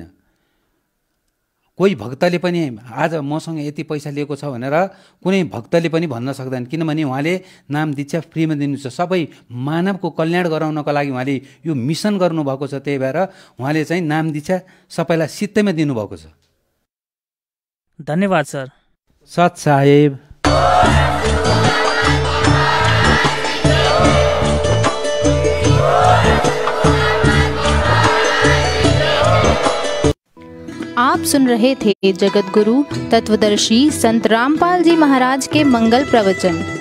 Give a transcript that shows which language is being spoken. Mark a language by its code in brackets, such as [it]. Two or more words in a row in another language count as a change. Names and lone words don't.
[ne] कोही भक्तले पनि आज मसँग यति पैसा लिएको छ भनेर कुनै भक्तले पनि भन्न सक्दैन, किनभने उहाँले नाम दीक्षा फ्रीमा दिनुहुन्छ। सबै मानवको कल्याण गराउनको लागि उहाँले यो मिसन गर्नुभएको छ। त्यही भएर उहाँले चाहिँ नाम दीक्षा सबैलाई सित्तैमा दिनुभएको छ। धन्यवाद सर। सत साहेब। [hi] आप सुन रहे थे जगत गुरु तत्वदर्शी संत रामपाल जी महाराज के मंगल प्रवचन।